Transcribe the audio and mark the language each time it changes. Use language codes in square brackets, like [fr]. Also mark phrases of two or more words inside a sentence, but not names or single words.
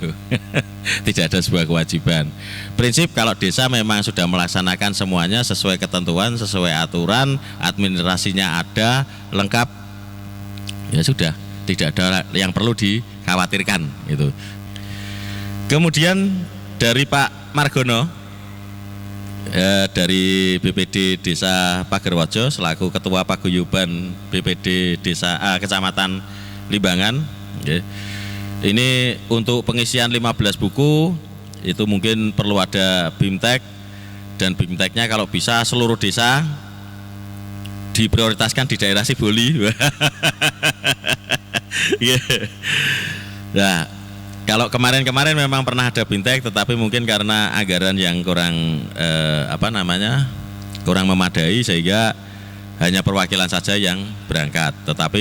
[id] Tidak ada sebuah kewajiban. Prinsip kalau desa memang sudah melaksanakan semuanya sesuai ketentuan, sesuai aturan, administrasinya ada, lengkap, ya sudah, tidak ada yang perlu dikhawatirkan gitu. Kemudian dari Pak Margono dari BPD Desa Pagerwojo selaku Ketua Paguyuban BPD Desa Kecamatan Limbangan. Ini untuk pengisian 15 buku itu mungkin perlu ada BIMTEK, dan BIMTEK-nya kalau bisa seluruh desa diprioritaskan di daerah Siboli. Nah, kalau kemarin-kemarin memang pernah ada BIMTEK, tetapi mungkin karena anggaran yang kurang kurang memadai sehingga hanya perwakilan saja yang berangkat.